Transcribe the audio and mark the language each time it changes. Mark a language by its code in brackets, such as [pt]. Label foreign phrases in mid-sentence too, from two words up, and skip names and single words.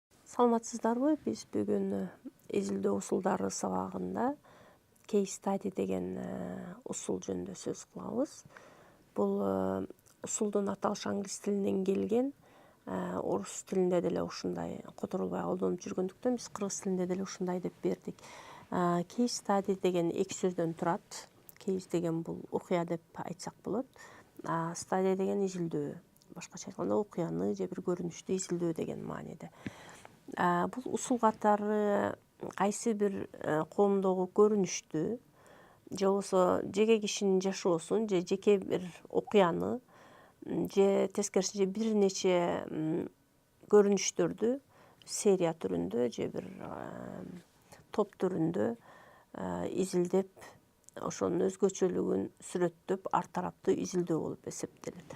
[ky] Саламатсыздарбы? Биз бүгүн изилдөө усулдары сабагында [en] case study [ky] деген усул жөнүндө сөз кылабыз. Бул усулдун аталышы англис тилинен келген, орус тилинде деле ушундай которулбай колдонуп жүргөндүктөн биз кыргыз тилинде деле ушундай деп бердик. [en] Case study [ky] деген эки сөздөн турат. Case деген бул окуя деп айтсак болот. Study деген изилдөө. Башкача айтканда окуяны же бир көрүнүштү изилдөө деген мааниде. Бул усул катары кайсы бир коомдогу көрүнүштү же болбосо жеке кишинин жашоосун же жеке бир окуяны же тескерисинче бир нече көрүнүштөрдү серия түрүндө же бир топ түрүндө изилдеп, ошонун өзгөчөлүгүн сүрөттөп, ар тараптуу изилдөө болуп эсептелет.